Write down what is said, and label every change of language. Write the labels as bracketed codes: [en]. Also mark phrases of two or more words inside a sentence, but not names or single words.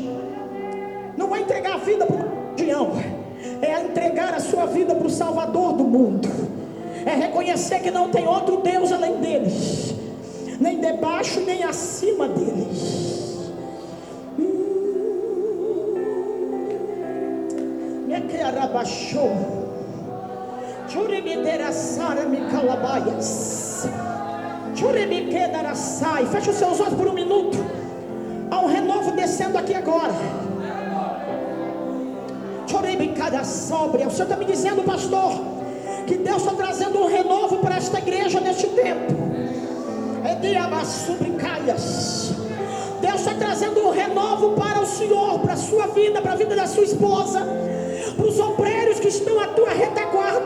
[pt] Não é entregar a vida para uma religião, é entregar a sua vida para o Salvador do mundo. É reconhecer que não tem outro Deus além deles, nem debaixo nem acima deles. Me querabachou, churibiterasara me calabaias, churibiquedarasai. Feche os seus olhos por um minuto. Há um renovo descendo aqui agora. Churibicada sobre. O Senhor está me dizendo, pastor, que Deus está trazendo um renovo para esta igreja neste tempo. Deus está trazendo um renovo para o Senhor, para a sua vida, para a vida da sua esposa, para os obreiros que estão à tua retaguarda.